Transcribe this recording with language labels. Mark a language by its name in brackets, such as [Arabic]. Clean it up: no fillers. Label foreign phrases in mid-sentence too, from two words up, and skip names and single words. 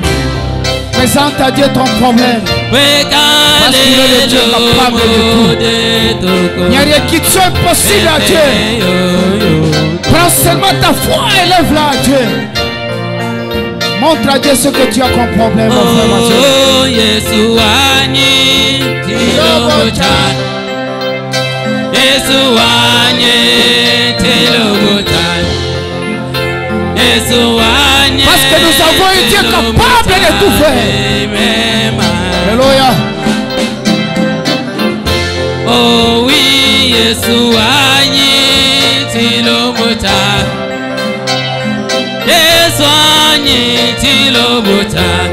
[French] Présente à Dieu ton problème. Parce qu'il est le Dieu capable de tout. Il n'y a rien qui soit impossible à Dieu. Prends seulement ta foi et lève-la à Dieu. Montre à Dieu ce que tu as comme problème, mon frère, ma soeur. [Luba-Lulua] Oh, Yesu anyi tilobota. Yesu anyi tilobota. Yesu anyi. [French] Parce que nous avons un Dieu capable de tout faire. Alléluia. Oh oui, [Luba-Lulua] Yesu anyi tilobota. Yesu anyi tilobota.